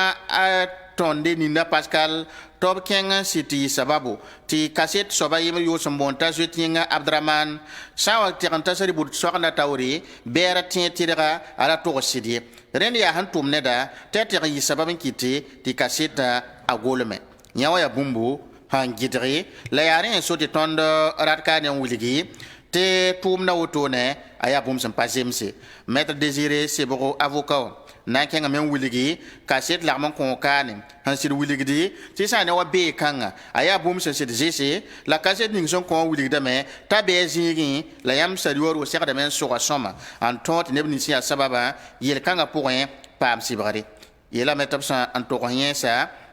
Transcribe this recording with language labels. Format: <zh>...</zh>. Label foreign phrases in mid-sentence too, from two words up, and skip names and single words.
<mos>a tõnde ninda pascal tɩ b kẽng n sɩ tɩ yɩ sababu tɩ kaset soaba yembr yoos n boon t'a zoet yĩnga abdraman sã n wa tɛg n ta sari bʋd soagenda taoore bɛɛra tẽ tɩrga a ra togs sɩd ye rẽnd yaa sẽn tʋm neda tɩ a tɛg n yɩ sabab n kɩte tɩ kasetã a golme yã wa yaa bũmbu sãn gɩdge la yaa rẽ n so tɩ tõnd rat kaa ne n wilgi tɩ tʋʋmda wotone a yaa bũmb sẽn pa zemse maître désiré sebgo avocat na n kẽngame n wilgi kaset lagm n kõ kaane sẽn sɩd wilgdi tɩ sã ne wa bee kãnga a yaa bũmb sẽn sɩd zese la kaset ning sẽn kõ n wilgdame t'a bɩa zĩigẽ la yãmb sar yoor segdame n soga sõma n tõog tɩ neb nins yaa sababa yel-kãngã pʋgẽ paam sɩbgre yeelame tɩ b sã n togs yẽnsa</mos>